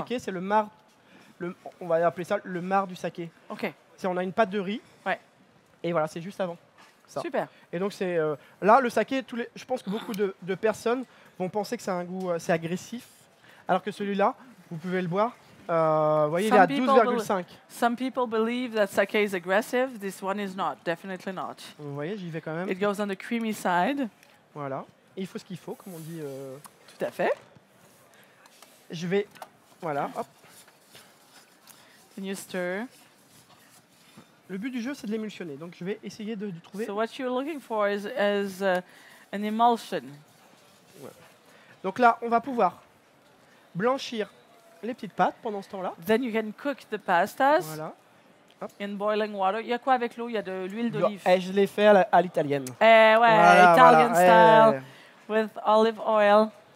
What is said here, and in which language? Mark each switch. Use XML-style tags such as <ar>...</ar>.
<fr>saké, c'est on va appeler ça le marc du saké. Ok, On a une pâte de riz. Ouais. Et voilà, c'est juste avant. Ça. super. Et donc c'est là le saké, je pense que beaucoup de personnes vont penser que c'est un goût assez agressif, alors que celui-là, vous pouvez le boire. Vous voyez, il est à</fr> <en>Some people</en> <fr>12,5.</fr> <en>Some people believe that sake is aggressive. This one is not. Definitely not.</en> <fr>Vous voyez, j'y vais quand même.</fr> <en>It goes on the creamy side.</en> <fr>Voilà. Et il faut ce qu'il faut, comme on dit. Tout à fait. Je vais, voilà. Hop.</fr> <en>And you stir.</en> <fr>Le but du jeu, c'est de l'émulsionner. Donc je vais essayer de trouver.</fr> <en>So what you're looking for is an emulsion.</en> <fr>Donc là, on va pouvoir blanchir les petites pâtes pendant ce temps-là.</fr> <en>Then you can cook the pastas</en> <fr>Voilà.</fr> <en>in boiling water.</en> <fr>Il y a quoi avec l'eau? Il y a de l'huile d'olive. Et je l'ai fait à l'italienne. Eh ouais, Voilà,</fr> <en>Italian</en> <fr>voilà.</fr> <en>style with olive oil.</en>